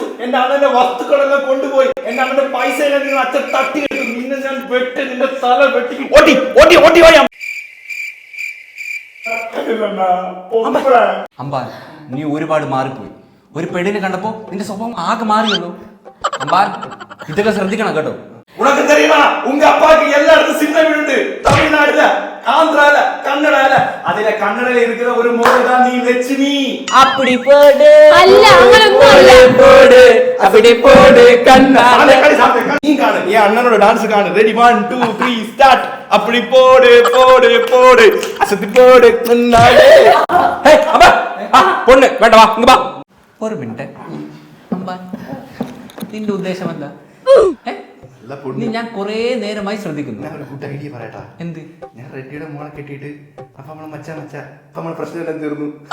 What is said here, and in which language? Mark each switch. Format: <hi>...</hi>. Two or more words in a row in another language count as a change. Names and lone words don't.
<ml>എന്റെ അണ്ണന്റെ വസ്തുക്കളെല്ലാം കൊണ്ടുപോയി. എന്റെ അണ്ണന്റെ പൈസ നിങ്ങൾ അച്ഛൻ തട്ടിയിട്ടു. നിന്നെ ഞാൻ വെട്ടി നിന്റെ തല വെട്ടി ഓടി ഓടി ഓടി ഓടി. അമ്പാൻ നീ ഒരുപാട് മാറിപ്പോയി. ഒരു പെണ്ണിനെ കണ്ടപ്പോ നിന്റെ സ്വഭാവം ആകെ മാറിയല്ലോ. അമ്പാൻ ഇതൊക്കെ ശ്രദ്ധിക്കണം കേട്ടോ.</ml> <ta>உனக்கு தெரியுமா உங்க அப்பாக்கு எல்லா இடத்துல சின்ன வீடு உண்டு. தமிழ்நாடுல, ஆந்திரால, கன்னடால. அதுல கன்னடல இருக்கிற ஒரு மோளை தான் நீ லட்சுமி. அப்படி போடு</ta> <ml>അല്ല അങ്ങനൊന്നും അല്ല.</ml> <ta>போடு அப்படி போடு கண்ணா. நீ காணு. என் அண்ணனோட டான்ஸ் காணு. ரெடி 1 2 3 ஸ்டார்ட். அப்படி போடு போடு போடு அசத்தி போடு கண்ணாலே.</ta> <ml>ഹേ അമ്പാൻ പൊണ്ണ് വേണ്ട വാ ഇങ്ങ് വാ. ഒരു മിനിറ്റ് അമ്പാൻ നിന്റെ ഉദ്ദേശം എന്താ? ഞാൻ കൊറേ നേരമായി ശ്രദ്ധിക്കുന്നു. ഞാൻ ഒരു</ml> <en>good idea</en> <ml>പറയട്ടാ. എന്ത്? ഞാൻ റെഡ്ഡിയുടെ മോളെ കെട്ടിയിട്ട് അപ്പൊ നമ്മളെ മച്ചാ അപ്പൊ നമ്മളെ പ്രശ്നമെല്ലാം തീർന്നു.</ml>